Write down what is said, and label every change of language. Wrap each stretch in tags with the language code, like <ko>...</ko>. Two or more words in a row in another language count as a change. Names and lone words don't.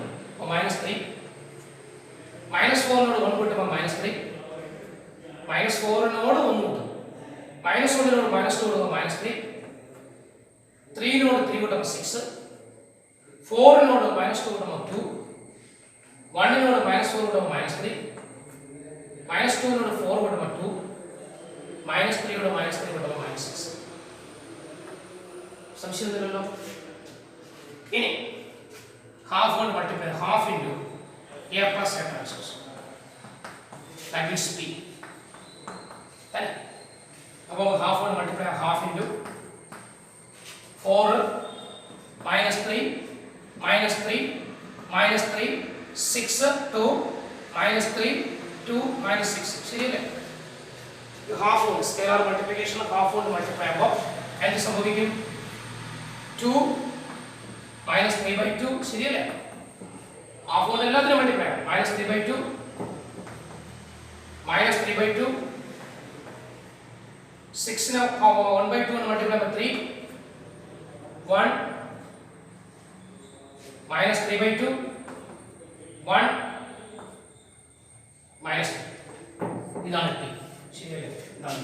<ml>അപ്പോൾ -3 -4 നോട് 1 കൂട്ടുമ്പോൾ -3 -4 നോട് 1 കൂട്ടും -1 നോട് -2 കൂട്ടുമ്പോൾ -3 3 നോട് 3 കൂട്ടുമ്പോൾ 6 4 നോട് -2 കൂട്ടുമ്പോൾ 2 1 നോട് -4 കൂട്ടുമ്പോൾ -3 -2 നോട് 4 കൂട്ടുമ്പോൾ 2 -3 നോട് -3 കൂട്ടുമ്പോൾ -6. സംശയമൊന്നുമില്ലല്ലോ. ഇനി</ml> <en>half കൊണ്ട് multiply half into a plus a transpose, that means p.</en> <ml>തന്നെ അപ്പോൾ</ml> <en>half കൊണ്ട് multiply half into 4 minus 3 minus 3 minus 3 6 2 minus 3 2 minus 6 ശരിയല്ലേ?</en> <ml>half കൊണ്ട്</ml> <en>scalar multiplication</en> <ml>half കൊണ്ട് മൾട്ടിപ്ലൈ ആകുമ്പോൾ എന്ത് സംഭവിക്കും? 2 minus 3/2 ശരിയല്ലേ? half കൊണ്ട് എല്ലാത്തിനും മൾട്ടിപ്ലൈ ആകും. minus 3/2 minus 3/2 6 നെ 1/2 കൊണ്ട് മൾട്ടിപ്ലൈ ചെയ്യുമ്പോൾ 3 1 minus 3/2 1 minus 2 ഇതാണ് p ശരിയല്ലേ? ഇതാണ്.</ml>